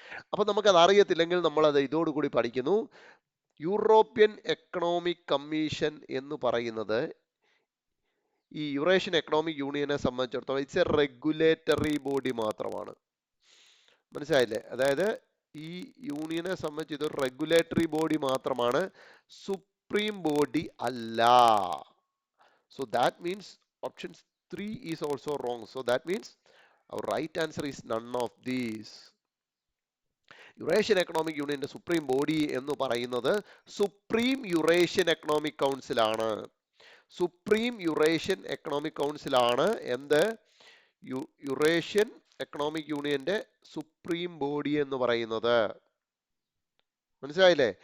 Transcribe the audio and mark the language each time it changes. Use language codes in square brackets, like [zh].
[ml] അപ്പൊ നമുക്കത് അറിയത്തില്ലെങ്കിൽ നമ്മൾ അത് ഇതോടുകൂടി പഠിക്കുന്നു. യൂറോപ്യൻ എക്കണോമിക് കമ്മീഷൻ എന്ന് പറയുന്നത് ഈ യുറേഷ്യൻ എക്കണോമിക് യൂണിയനെ സംബന്ധിച്ചിടത്തോളം [en] it's a regulatory body [ml] മാത്രമാണ്. മനസ്സിലായില്ലേ? അതായത് ഈ യൂണിയനെ സംബന്ധിച്ച് ഇതൊരു റെഗുലേറ്ററി ബോഡി മാത്രമാണ്, സുപ്രീം ബോഡി അല്ല. [en] So that means option 3 is also wrong. So that means our right answer is none of these. [ml] Eurasian economic യൂണിയന്റെ സുപ്രീം ബോഡി എന്ന് പറയുന്നത് സുപ്രീം യുറേഷ്യൻ എക്കണോമിക് കൗൺസിൽ ആണ്. സുപ്രീം യുറേഷ്യൻ എക്കണോമിക് കൗൺസിൽ ആണ് എന്ത്? Eurasian economic യൂണിയന്റെ supreme body എന്ന് പറയുന്നത്. മനസ്സിലായില്ലേ?